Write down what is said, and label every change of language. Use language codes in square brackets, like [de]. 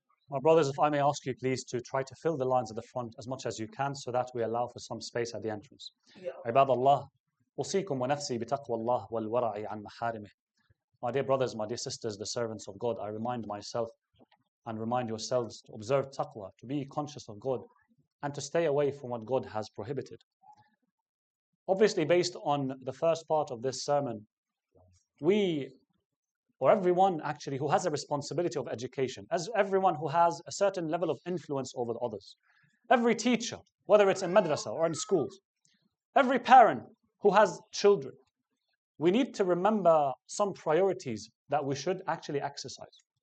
[en] My brothers, if I may ask you please to try to fill the lines at the front as much as you can so that we allow for some space at the entrance. [ar] عباد الله أوصيكم ونفسي بتقوى الله والورع عن محارمه. [en] My dear brothers, my dear sisters, the servants of God, I remind myself and remind yourselves to observe taqwa, to be conscious of God and to stay away from what God has prohibited. Obviously, based on the first part of this sermon, we, or everyone actually who has a responsibility of education, as everyone who has a certain level of influence over others, every teacher, whether it's in madrasa or in schools, every parent who has children, we need to remember some priorities that we should actually exercise.